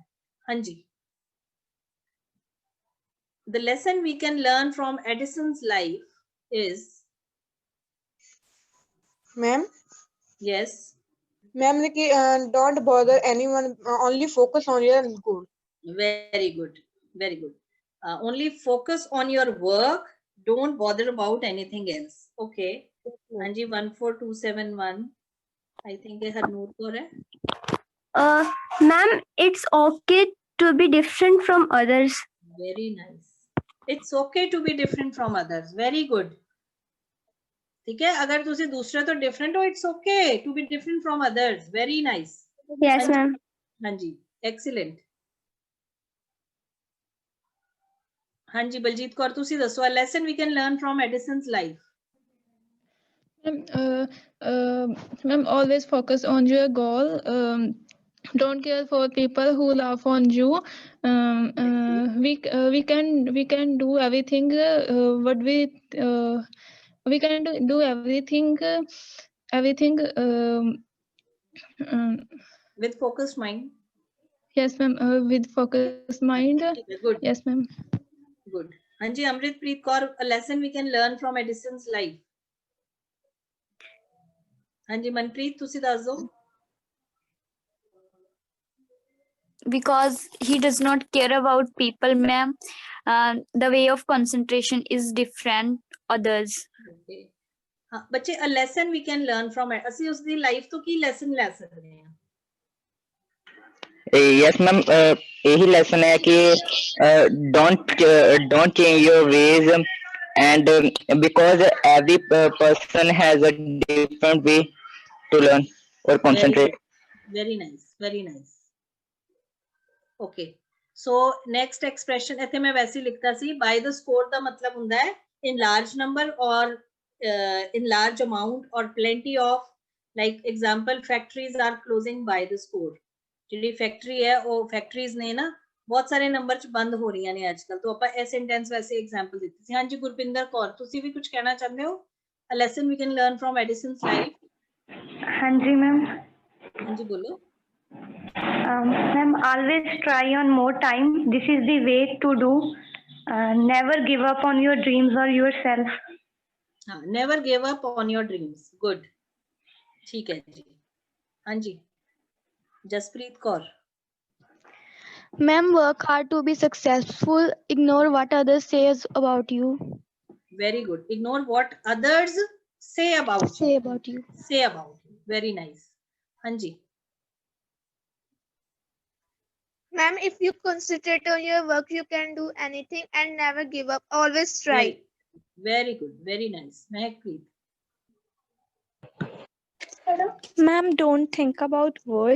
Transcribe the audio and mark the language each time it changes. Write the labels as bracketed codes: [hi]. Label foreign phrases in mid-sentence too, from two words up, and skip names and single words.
[pa] ਹਾਂਜੀ, [en] the lesson we can learn from Edison's life is. Ma'am? Yes. Ma'am, don't bother anyone, only focus on your goal. Very good, very good. Only focus on your work, don't bother about anything else. Okay. Anji 14271, I think [hi] ये हरनूर कौर है. [en] Ma'am, it's okay to be different from others. Very nice. It's okay to be different from others. Very good. [pa] ਠੀਕ ਹੈ, ਅਗਰ ਤੁਸੀ ਦੂਸਰੇ ਤੋ ਡਿਫਰੈਂਟ ਹੋ, [en] It's okay to be different from others. Very nice. Yes, ma'am. [pa] ਹਾਂ ਜੀ, ਐਕਸੀਲੈਂਟ. ਹਾਂ ਜੀ, ਬਲਜੀਤ ਕੌਰ ਤੁਸੀ ਦਸੋ [en] a lesson we can learn from Edison's life. Ma'am, always focus on your goal. Don't care for people who laugh on you. We can do everything what we can do everything with focused mind. Yes ma'am, with focused mind. Good. Yes ma'am. Good. [pa] ਹਾਂ ਜੀ, ਅੰਮ੍ਰਿਤਪ੍ਰੀਤ ਕੌਰ, [en] a lesson we can learn from Edison's life. [pa] ਹਾਂ ਜੀ, ਮਨਪ੍ਰੀਤ ਤੁਸੀ ਦਸ ਦੋ. [en] Because he does not care about people, ma'am. The way of concentration is different others. [pa] Okay. ਹਾਂ ਬੱਚੇ, [en] a lesson we can learn from it. [pa] ਅਸੀਂ ਉਸ ਦੀ ਲਾਈਫ ਤੋਂ ਕੀ ਲੈਸਨ ਲੈ ਸਕਦੇ ਹਾਂ? [en] Yes ma'am, [hi] यही lesson है कि [en] don't change your ways, and because every person has a different way to learn or concentrate. Very nice, very nice. Okay, so next expression [pa] ਇੱਥੇ ਮੈਂ ਵੈਸੇ ਲਿਖਤਾ ਸੀ [en] by the score [pa] ਦਾ ਮਤਲਬ ਹੁੰਦਾ ਹੈ [en] in large number or in large amount or plenty of. Like example, factories are closing by the score. [pa] ਜਿਹੜੀ ਫੈਕਟਰੀ ਹੈ ਉਹ ਫੈਕਟਰੀਜ਼ ਨੇ ਨਾ ਬਹੁਤ ਸਾਰੇ ਨੰਬਰ ਚ ਬੰਦ ਹੋ ਰਹੀਆਂ ਨੇ ਅੱਜਕੱਲ, ਤਾਂ ਆਪਾਂ ਇਹ ਸੈਂਟੈਂਸ ਵੈਸੇ ਐਗਜ਼ਾਮਪਲ ਦਿੱਤੀ ਸੀ. ਹਾਂਜੀ ਗੁਰਪਿੰਦਰ ਕੌਰ, ਤੁਸੀਂ ਵੀ ਕੁਝ ਕਹਿਣਾ ਚਾਹੁੰਦੇ ਹੋ? [en] A lesson we can learn from Edison's life. [pa] ਹਾਂਜੀ ਮੈਮ. ਹਾਂਜੀ ਬੋਲੋ. [en] Ma'am, always try on more time. This is the way to do. Never give up on your dreams or yourself. Never give up on your dreams. Good. [pa] ਠੀਕ ਹੈ ਜੀ. ਹਾਂ ਜੀ. जसप्रीत कौर. [en] Ma'am, work hard to be successful. Ignore what others says about you. Very good. Ignore what others say about you. Say about you. Say about you. Very nice. [pa] ਹਾਂ ਜੀ. [en] Ma'am, if you concentrate on your work, you can do anything and never give up. Always try. Very good. Very nice. Mehakpreet. Ma'am, don't think about world.